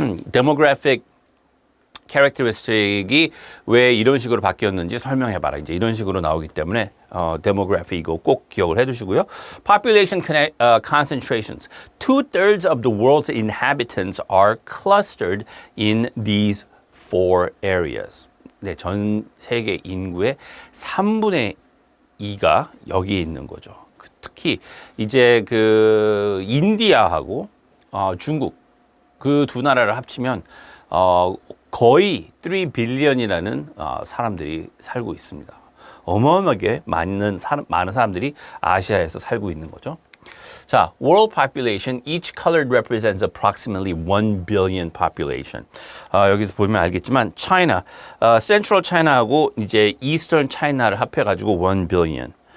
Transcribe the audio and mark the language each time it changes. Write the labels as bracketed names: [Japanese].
[Korean] demographic characteristic이 왜 이런 식으로 바뀌었는지 설명해봐라. 이제 이런 식으로 나오기 때문에 demography 이거 꼭 기억을 해두시고요. [English] Population concentrations. 2/3 of the world's inhabitants are clustered in these four areas. [Korean] 네, 전 세계 인구의 3분의 2가 여기에 있는 거죠. 특히 이제 그 인디아하고 중국 그 두 나라를 합치면 거의 3 빌리언이라는 사람들이 살고 있습니다. 어마어마하게 많은 사람들이 아시아에서 살고 있는 거죠. [English] 자, world population, each colored represents approximately 1 billion population. [Korean] 여기서 보면 알겠지만, China, Central China하고 이제 Eastern China를 합해가지고 1 billion.